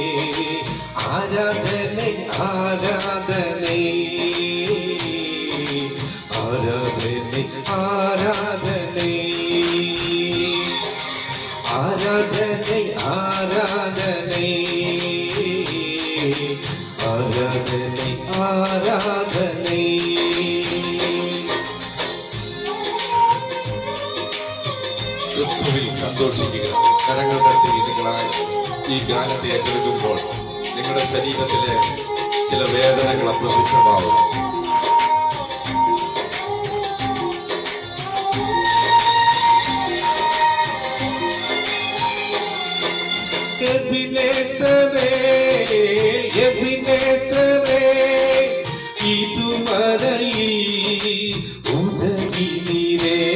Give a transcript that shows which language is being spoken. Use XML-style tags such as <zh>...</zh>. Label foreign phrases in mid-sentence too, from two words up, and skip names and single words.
<ta>ஆராதனை ஆராதனை ஆராதனை ஆராதனை ஆராதனை ஆராதனை ஆராதனை ஆராதனை.</ta> <ml>ക്രിസ്തുവിൽ സന്തോഷിക്കുക. കരങ്ങൾ തട്ടി നിങ്ങളായി ഈ ഗാനത്തെ ഏറ്റെടുക്കുമ്പോൾ നിങ്ങളുടെ ശരീരത്തിലെ ചില വേദനകൾ അപ്രത്യക്ഷമാവും.</ml> <ta>எபினேசரே எபினேசரே இதுவரையில் உதவி நீரே.</ta>